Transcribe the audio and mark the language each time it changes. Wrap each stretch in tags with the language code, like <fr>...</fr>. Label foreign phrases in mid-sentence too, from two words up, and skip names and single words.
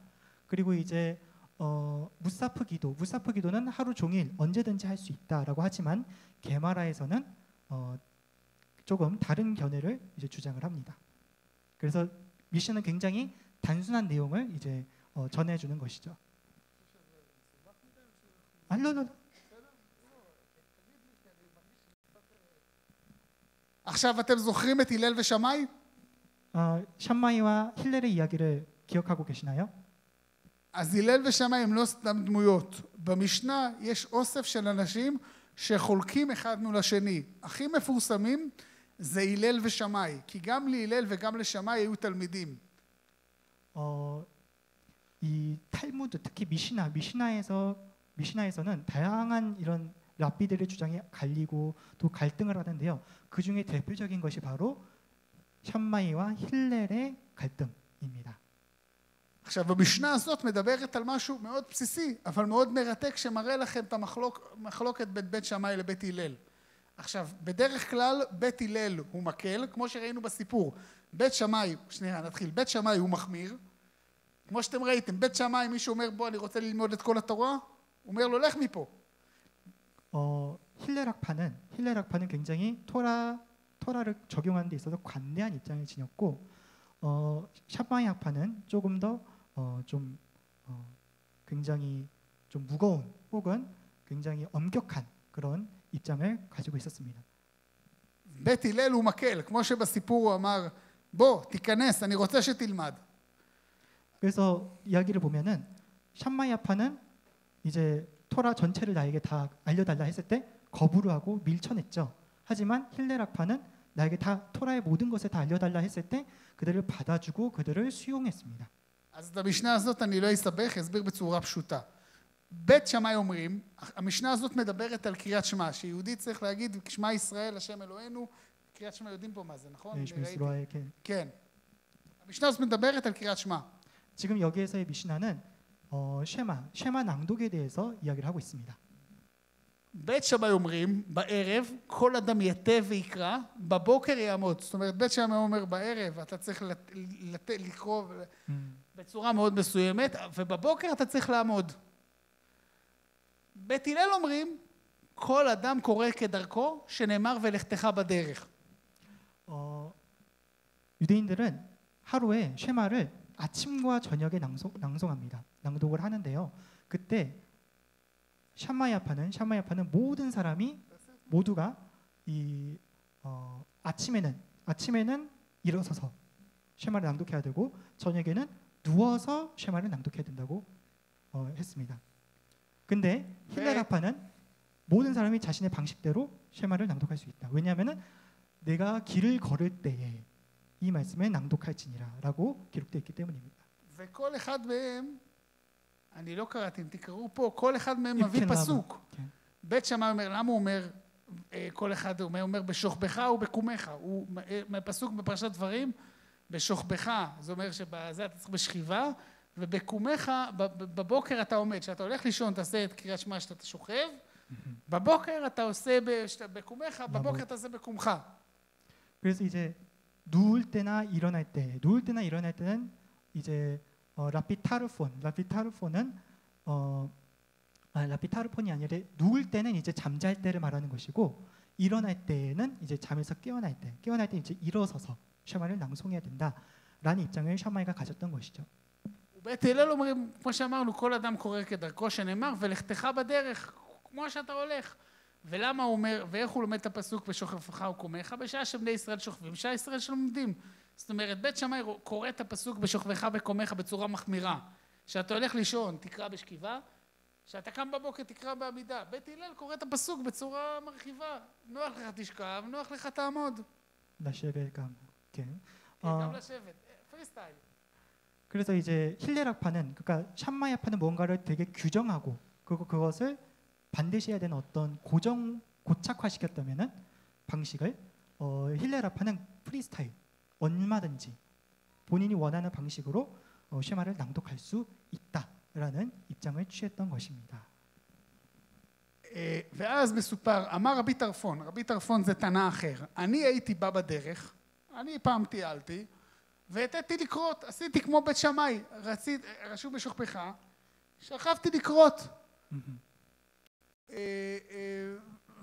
<ko>그리고 이제 무사프 기도는 하루 종일 언제든지 할 수 있다라고 하지만 게마라에서는 조금 다른 견해를 이제 주장을 합니다. 그래서 미션은 굉장히 단순한 내용을 이제 전해주는 것이죠.</ko> <he>לא. עכשיו אתם זוכרים את הלל ושמאי?</he> <ko>샴마이와 힐렐의 이야기를 기억하고 계시나요?</ko> <he>אז הלל ושמאי הם לא סתם דמויות. במשנה יש אוסף של אנשים שחולקים אחד מול השני. הכי מפורסמים זה הלל ושמאי, כי גם להלל וגם לשמאי היו תלמידים.</he> <ko>이 탈무드 특히 미시나에서는 다양한 이런 랍비들의 주장이 갈리고 또 갈등을 하는데요. 그 중에 대표적인 것이 바로 샴마이와 힐렐의 갈등입니다.</ko> <he>עכשיו, המשנה הזאת מדברת על משהו מאוד בסיסי, אבל מאוד מרתק, שמראה לכם את המחלוקת בין בית שמאי לבית הלל. עכשיו, בדרך כלל בית הלל הוא מקל, כמו שראינו בסיפור. בית שמאי, נתחיל, בית שמאי הוא מחמיר. כמו שאתם ראיתם, בית שמאי, מישהו אומר, בוא, אני רוצה ללמוד את כל התורה, הוא אומר לו, לך מפה.</he> <ko>힐렐학파는 굉장히 토라를 적용하는 데 있어서 관대한 입장을 지녔고, 샴마이 학파는 조금 더 굉장히 좀 무거운 혹은 굉장히 엄격한 그런 입장을 가지고 있었습니다.</ko> <he>בית הלל הוא מקל, כמו שבסיפור הוא אמר, בוא, תיכנס, אני רוצה שתלמד.</he> <ko>그래서 이야기를 보면은 샴마이 학파는 이제 토라 전체를 나에게 다 알려달라 했을 때 거부를 하고 밀쳐냈죠. 하지만 힐렐 학파는 나에게 다 토라의 모든 것을 다 알려달라 했을 때 그들을 받아주고 그들을 수용했습니다.</ko> <he>אז את המשנה הזאת אני לא אסבך, אסביר בצורה פשוטה. בית שמאי אומרים, המשנה הזאת מדברת על קריאת שמע, שיהודי צריך להגיד, שמע ישראל, השם אלוהינו, קריאת שמע יודעים פה מה זה, נכון? כן. המשנה הזאת מדברת על קריאת שמע.</he> <ko>지금 여기에서의 미시나는 쉐마 낭독에 대해서 이야기를 하고 있습니다.</ko> <he>בית שמאי אומרים, בערב כל אדם יתה ויקרא, בבוקר יעמוד. זאת אומרת, בית שמאי אומר בערב, אתה צריך לקרוא בצורה מאוד מסוימת, ובבוקר אתה צריך לעמוד. בית הלל אומרים, כל אדם קורא כדרכו, שנאמר ולכתך בדרך.</he> <ko>유대인들은 하루에 쉐마를 아침과 저녁에 낭송합니다. 낭독을 하는데요. 그때 샴마이아파는 모든 사람이 모두가 아침에는 일어서서 쉐마를 낭독해야 되고 저녁에는 누워서 쉐마를 낭독해야 된다고 했습니다. 근데 힐렐아파는 모든 사람이 자신의 방식대로 쉐마를 낭독할 수 있다. 왜냐하면은 내가 길을 걸을 때에 이 말씀을 낭독할지니라라고 기록되어 있기 때문입니다.</ko> <he>וכל אחד מהם, אני לא קראתי, אם תקראו פה, כל אחד מהם מביא פסוק. בית שמאי אומר, למה הוא אומר, כל אחד אומר בשוכבך ובקומך, הוא פסוק בפרשת דברים, בשוכבך, זה אומר שבזה אתה צריך בשכיבה, ובקומך, בבוקר אתה עומד, כשאתה הולך לישון, תעשה את קריאת שמע שאתה שוכב, בבוקר אתה עושה בקומך, בבוקר אתה עושה בקומך.</he> <ko>그래서 이제 누울 때나 일어날 때는 이제 라피타르폰이 아니라 누울 때는 이제 잠잘 때를 말하는 것이고 일어날 때는 이제 잠에서 깨어날 때 이제 일어서서 샤마를 낭송해야 된다라는 입장을 샤마이가 가졌던 것이죠.</ko> <he>בית הלל אומרים, כמו שאמרנו, כל אדם קורא כדרכו שנאמר, ולכתך בדרך, כמו שאתה הולך. ולמה הוא אומר, ואיך הוא לומד את הפסוק בשוכבך וקומך? בשעה שבני ישראל שוכבים, בשעה ישראל שלומדים. זאת אומרת, בית שמאי קורא את הפסוק בשוכבך וקומך בצורה מחמירה. שאתה הולך לישון, תקרא בשכיבה, שאתה קם בבוקר, תקרא בעמידה. בית הלל קורא את הפסוק בצורה מרחיבה. נוח לך תשכב, נוח לך תעמוד. לשבת גם, כן. גם לשבת, פריסטייל.</he> <ko>그래서 이제 힐렐학파는 그러니까 샴마이아파는 뭔가를 되게 규정하고 그것을 반드시 해야 되는 어떤 고착화시켰다면은 방식을 힐렐학파는 프리스타일 얼마든지 본인이 원하는 방식으로 쉐마를 낭독할 수 있다라는 입장을 취했던 것입니다.</ko> <he>ואז מסופר, אמר רבי טרפון זה תנא אחר, אני הייתי בא בדרך, אני פעם טיילתי, והתתי לקרות, עשיתי כמו בית שמאי, רשום בשוכבך, שכבתי לקרות.</he>